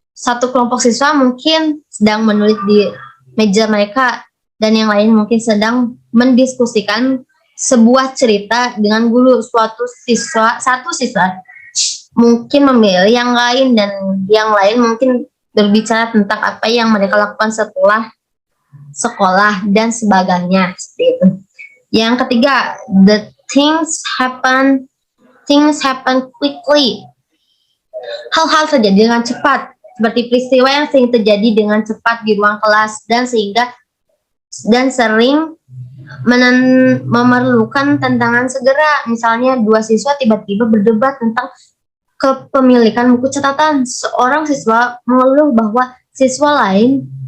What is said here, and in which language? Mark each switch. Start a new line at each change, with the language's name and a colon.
Indonesian: Satu kelompok siswa mungkin sedang menulis di meja mereka, dan yang lain mungkin sedang mendiskusikan sebuah cerita dengan guru. Satu siswa mungkin memilih yang lain, dan yang lain mungkin berbicara tentang apa yang mereka lakukan setelah sekolah dan sebagainya. Seperti itu. Yang ketiga,
English: the things happen quickly.
Indonesian: Hal-hal terjadi dengan cepat, seperti peristiwa yang sering terjadi dengan cepat di ruang kelas dan sering memerlukan tantangan segera. Misalnya, 2 siswa tiba-tiba berdebat tentang kepemilikan buku catatan. Seorang siswa mengeluh bahwa siswa lain